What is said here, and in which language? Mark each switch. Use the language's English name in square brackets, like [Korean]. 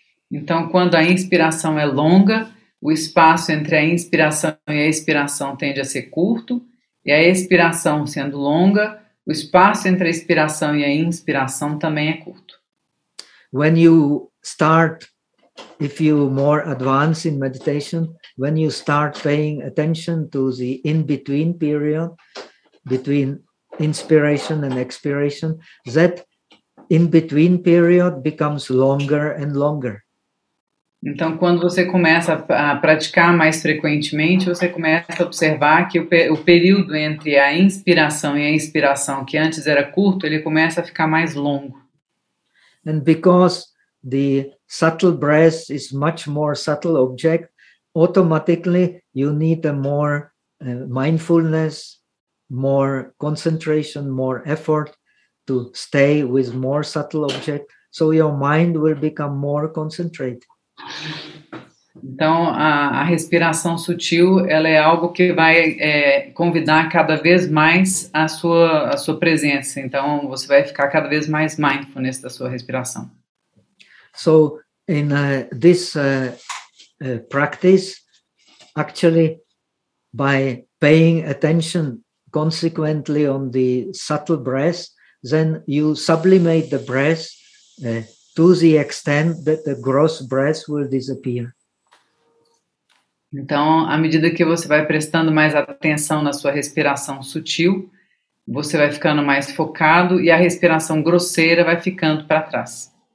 [Portuguese] Então, quando a inspiração é longa, o espaço entre a inspiração e a expiração tende a ser curto, e a expiração sendo longa, o espaço entre a expiração e a inspiração também é curto. [English] When you start, if you more advance in meditation, when you start paying attention to the in-between period between inspiration and expiration, that in-between period becomes longer and longer. [Portuguese] Então, quando você começa a praticar mais frequentemente, você começa a observar que o período entre a inspiração e a expiração, que antes era curto, ele começa a ficar mais longo. [English] And because the subtle breath is much more subtle object, automatically you need a more mindfulness, more concentration, more effort to stay with more subtle object, so your mind will become more concentrated. [Portuguese] Então, a respiração sutil, ela é algo que vai convidar cada vez mais a sua presença. Então, você vai ficar cada vez mais mindfulness da sua respiração. [English] So, in this practice, actually, by paying attention consequently on the subtle breath, then you sublimate the breath to the extent that the gross breath will disappear. [Portuguese] Então, à medida que você vai prestando mais atenção na sua respiração sutil, você vai ficando mais focado e a respiração grosseira vai ficando para trás.